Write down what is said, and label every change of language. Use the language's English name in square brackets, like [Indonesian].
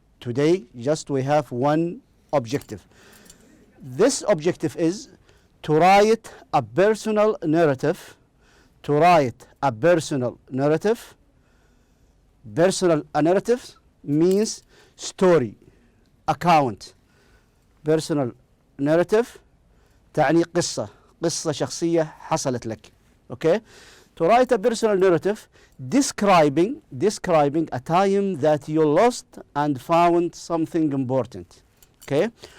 [English] Today, just we have one objective. This objective is to write a personal narrative. To write a personal narrative. Personal narrative means story, account. Personal narrative [Arabic] تعني قصة شخصية حصلت لك. [English] Okay? To write a personal narrative describing a time that you lost and found something important. Okay?